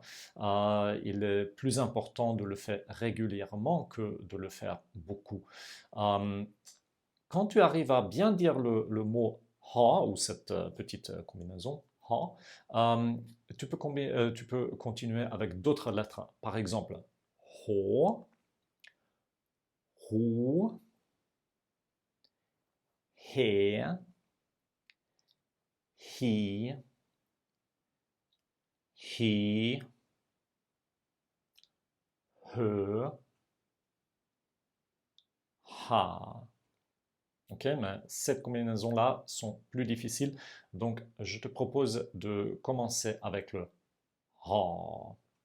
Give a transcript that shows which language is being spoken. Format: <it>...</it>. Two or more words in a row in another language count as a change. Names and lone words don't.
<fr>Il est plus important de le faire régulièrement que de le faire beaucoup. Euh, Quand tu arrives à bien dire le mot ha ou cette petite combinaison ha, euh, tu peux continuer avec d'autres lettres. Par exemple, ho, hu, he, hi, he, he, ha. Ok, mais cette combinaison-là sont plus difficiles, donc je te propose de commencer avec le ha.</fr>